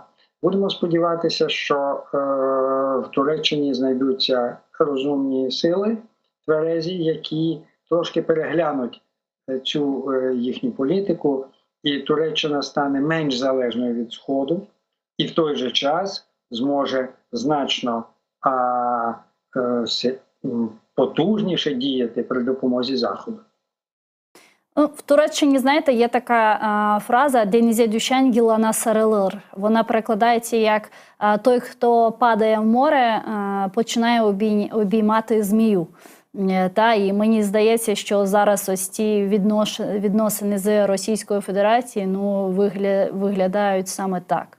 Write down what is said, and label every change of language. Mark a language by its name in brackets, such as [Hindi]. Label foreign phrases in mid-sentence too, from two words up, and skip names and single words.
[Ukrainian] Будемо сподіватися, що в Туреччині знайдуться розумні сили, тверезі, які трошки переглянуть цю їхню політику, і Туреччина стане менш залежною від Сходу, і в той же час зможе значно потужніше діяти при допомозі Заходу. В Туреччині, знаєте, є така фраза [Turkish] «Denize düşen yılana sarılır». [Ukrainian] Вона перекладається як «той, хто падає в море, починає обіймати змію». І мені здається, що зараз ось ці відносини з Російською Федерацією виглядають саме так.